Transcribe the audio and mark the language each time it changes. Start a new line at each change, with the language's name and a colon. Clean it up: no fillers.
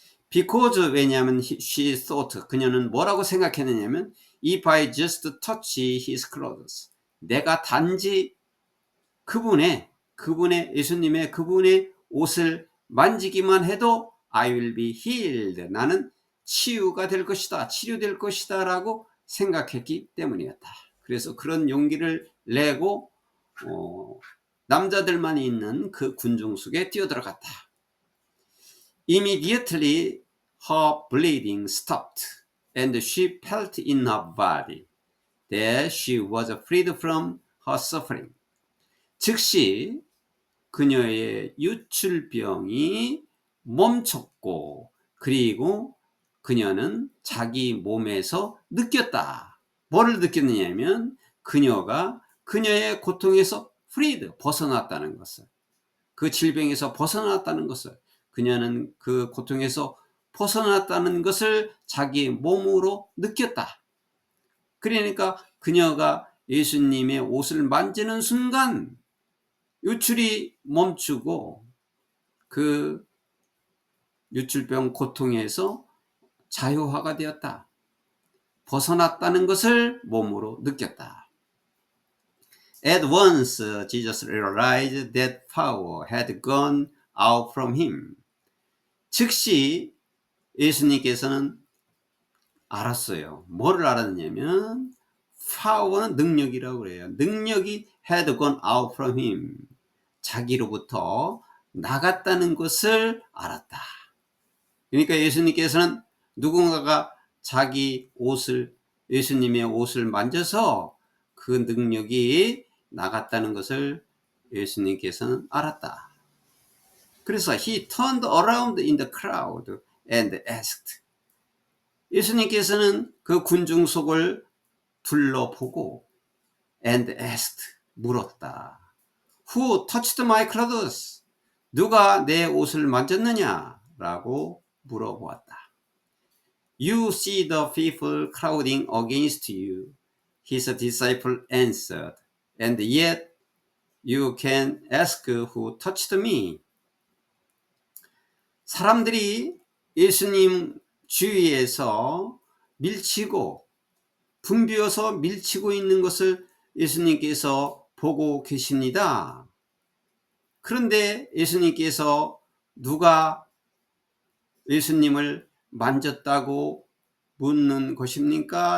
Korean: Because, 왜냐하면
English: she thought,
Korean: 그녀는 뭐라고 생각했느냐면
English: if I just touch his clothes,
Korean: 내가 단지 그분의 예수님의 그분의 옷을 만지기만 해도
English: I will be healed,
Korean: 나는 치유가 될 것이다, 치료될 것이다 라고 생각했기 때문이었다. 그래서 그런 용기를 내고 남자들만 있는 그 군중 속에 뛰어들어갔다.
English: Immediately her bleeding stopped and she felt in her body that she was freed from her suffering.
Korean: 즉시 그녀의 유출병이 멈췄고 그리고 그녀는 자기 몸에서 느꼈다. 뭐를 느꼈느냐면 그녀가 그녀의 고통에서 freed, 벗어났다는 것을, 그 질병에서 벗어났다는 것을, 그녀는 그 고통에서 벗어났다는 것을 자기 몸으로 느꼈다. 그러니까 그녀가 예수님의 옷을 만지는 순간 유출이 멈추고 그 유출병 고통에서 자유화가 되었다. 벗어났다는 것을 몸으로 느꼈다.
English: At once Jesus realized that power had gone out from him.
Korean: 즉시 예수님께서는 알았어요. 뭐를 알았냐면 power는 능력이라고 그래요. 능력이
English: had gone out from him.
Korean: 자기로부터 나갔다는 것을 알았다. 그러니까 예수님께서는 누군가가 자기 옷을, 예수님의 옷을 만져서 그 능력이 나갔다는 것을 예수님께서는 알았다. 그래서
English: he turned around in the crowd and asked.
Korean: 예수님께서는 그 군중 속을 둘러보고
English: and asked,
Korean: 물었다.
English: Who touched my clothes?
Korean: 누가 내 옷을 만졌느냐? 라고 물어보았다.
English: You see the people crowding against you. His disciple answered, and yet you can ask who touched me.
Korean: 사람들이 예수님 주위에서 밀치고 붐비어서 밀치고 있는 것을 예수님께서 보고 계십니다. 그런데 예수님께서 누가 예수님을 만졌다고 묻는 것입니까?